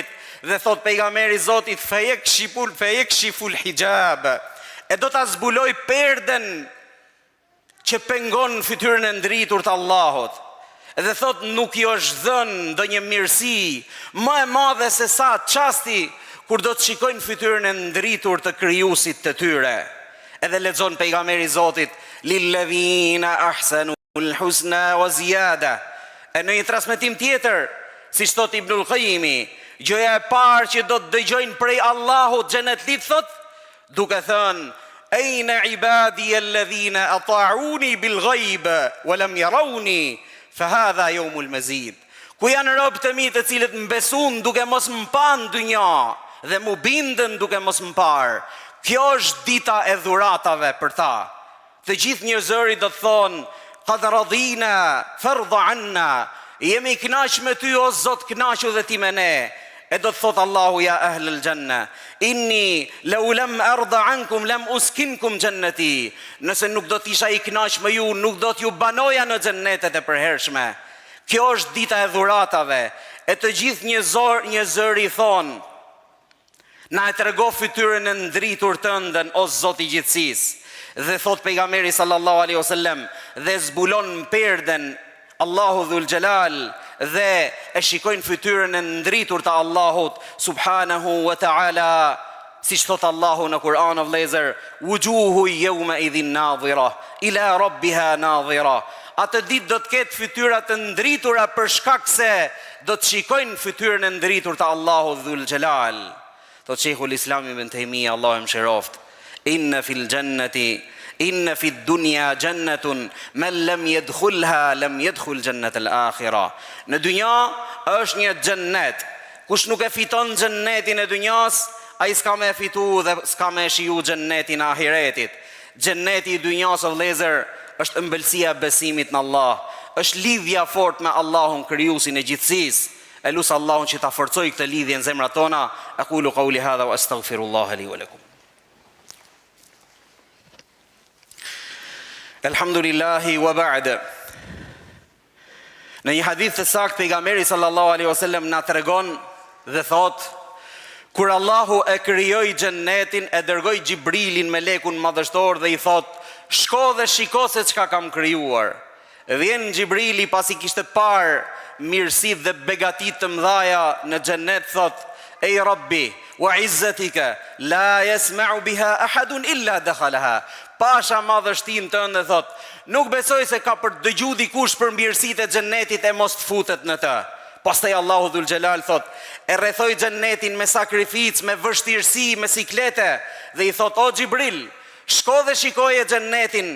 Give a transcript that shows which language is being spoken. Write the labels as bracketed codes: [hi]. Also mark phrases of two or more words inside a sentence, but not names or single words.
[sq] Dhe thot pejgamberi Zotit, [ar] فيكشف الحجاب, [sq] e do ta zbuloj perden që pengon fytyrën e ndritur të Allahut. Dhe thot, nuk jo është dhënë ndonjë mirësi më e madhe se sa çasti kur do të shikojnë fytyrën e ndritur të krijuesit të tyre. Edhe lexon pejgamberi Zotit, [ar] للذين أحسنوا الحسنى وزيادة. [sq] E në një transmetim tjetër, siç thot Ibnul Qayyimi, gjëja e parë që do të dëgjojnë prej Allahut xhenetlit, thot, duke thënë, [ar] أين عبادي الذين أطاعوني بالغيب ولم يروني فهذا يوم المزيد. [sq] Ku janë robët e mi të cilët më besuan duke mos më parë në dynja dhe më bindën duke mos më parë. Kjo është dita e dhuratave për ta. Të gjithë njerëzit do të thonë, [ar] قد رضينا فارض عنا, [sq] jemi kënaq me ty o Zot, kënaqu dhe ti me ne. E do të thot Allahu, [ar] يا أهل الجنة إني لو لم أرض عنكم لم أسكنكم جنتي. [sq] Nëse nuk do të isha i kënaq me ju, nuk do t'ju banoja në xhennetet e përhershme. Kjo është dita e dhuratave. E të gjithë njerëzit thon, na e trego fytyrën e ndritur tënden o Zoti i gjithësisë. Dhe thot pejgamberi [ar] صلى الله عليه وسلم, [sq] dhe zbulon perden Allahu Dhul Xhelal dhe e shikojnë fytyrën e ndritur të Allahut [ar] سبحانه وتعالى, [sq] siç thot Allahu në Kur'an, o vëllezër, [ar] وجوه يومئذ ناضرة إلى ربها ناظرة. [sq] Atë ditë do të ketë fytyra të ndritura për shkak se do të shikojnë fytyrën e ndritur të Allahut Dhul Xhelal. Thot Sheikhul Islam Ibn Taymiyyah, Allahu më shëroft, [ar] إن في الجنة إن في الدنيا جنة من لم يدخلها لم يدخل جنة الآخرة. [sq] Në dynja është një xhennet. Kush nuk e fiton xhennetin e dynjas, ai s'ka me fitu dhe s'ka me shiju xhennetin e ahiretit. Xhenneti i dynjas o vëllezër është ëmbëlsia e besimit në Allah, është lidhja fort me Allahun krijuesin e gjithësisë. Elus Allahun që ta forcoj këtë lidhje në zemrat tona. [ar] أقول قولي هذا وأستغفر الله لي ولكم. الحمد لله وبعد. [sq] Në një hadith të saktë pejgamberi [ar] صلى الله عليه وسلم [sq] na tregon dhe thot: kur Allahu e krijoi xhennetin, e dërgoi Xhibrilin melekun madhështor dhe i thot: shko dhe shiko se çka kam krijuar. Vjen Xhibrili pasi kishte parë mirësitë dhe begatit të mëdhaja në xhennet, thot: [ar] يا رب وعزتك لا يسمع بها أحد إلا دخلها. [sq] Pasha madhështin tënde, thot, nuk besoj se ka për dëgju dikush për mirësitë e xhennetit e mos të futet në të. Pastaj Allahu Dhul Xhelal thot: e rrethoi xhennetin me sakrificë, me vështirësi, me siklete dhe i thot: o Xhibril, shko dhe shikoje xhennetin.